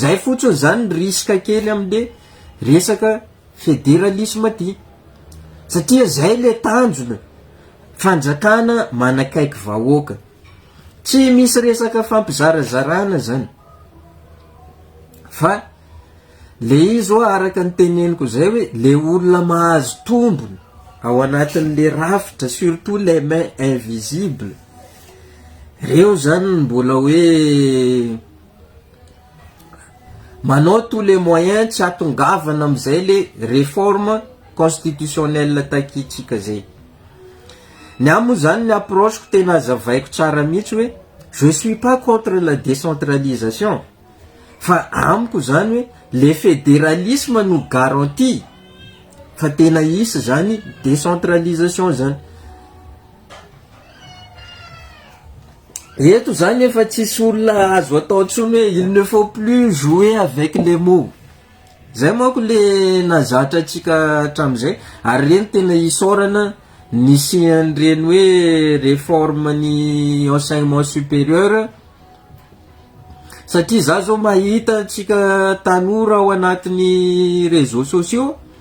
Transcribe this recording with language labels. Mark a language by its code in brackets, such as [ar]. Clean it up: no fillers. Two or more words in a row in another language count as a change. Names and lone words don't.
[mg] Zay fotsiny zany risque kely amle resaka fédéralisme ty, satria zay le tanjona fanjakana manakaiky vahoaka, tsy misy resaka fampizarazarana zany. Fa le izy hoe araka ny teneniko zay hoe le olona mahazo tombony ao anatin'le rafitra, [fr] surtout les mains invisibles, [mg] reo zany mbola hoe manao [fr] tous les moyens [mg] tsy atongavana amizay le [fr] réforme constitutionnelle [mg] takitsika zay. Ny amo zany ny approche ko tena azavaiko tsara mihitsy hoe [fr] je suis pas contre la décentralisation, [mg] fa amiko zany hoe [fr] le fédéralisme nous garantit [mg] fa tena isy zany décentralisation zany. Eto zany efa tsisy olona azo atao tsony hoe [fr] il ne faut plus jouer avec les mots. [mg] Zay manko le nazatra atsika hatramizay, ary reny tena isorana nisian'ireny hoe réforme ny [fr] enseignement supérieur, [mg] satria za zao mahita tsika tanora ao anatin'ny [fr] réseaux sociaux